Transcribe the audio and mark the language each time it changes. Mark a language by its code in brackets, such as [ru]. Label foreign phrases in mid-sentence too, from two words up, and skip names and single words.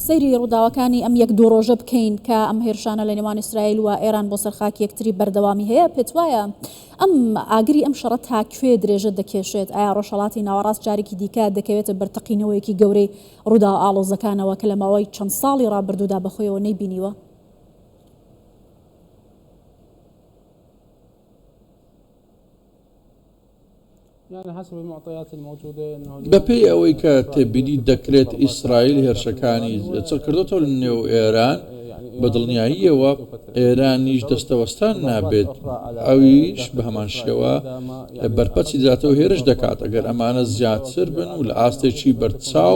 [ckb] سەیری ڕووداوەکانی ئەم یەک دوو ڕۆژە بکەین کە ئەم هێرشانە لە نێوان ئیسرائیل و ئێران بۆ سەرخاک یەکتری بەردەوامی هەیە پێت وایە ئەم ئاگری ئەم شەڕە تا کوێ درێژە دەکێشێت ئایا ڕۆژهەڵاتی ناوەڕاست جارێکی دیکە دەکەوێتە بەرتەقینەوەیەکی گەورەی ڕوودا ئاڵۆزەکانەوە کە لە ماوەی چەند ساڵی ڕابردوودا بەخۆیەوە نەیبینیوە؟ [ar] يعني حسب المعطيات الموجودة انه [ckb] بەپێی ئەوەی کە تێبینی دەکرێت ئیسرائیل هێرشەکانی چڕکردۆتەوە لە نێو ئێران بە دڵنیاییەوە ئێرانیش دەستەوەستان نابێت ئەویش بە هەمان شێوە بەرپەچی دەداتەوە هێرش دەکات ئەگەر ئەمانە زیاتر بن و لە ئاستێکی بەرچاو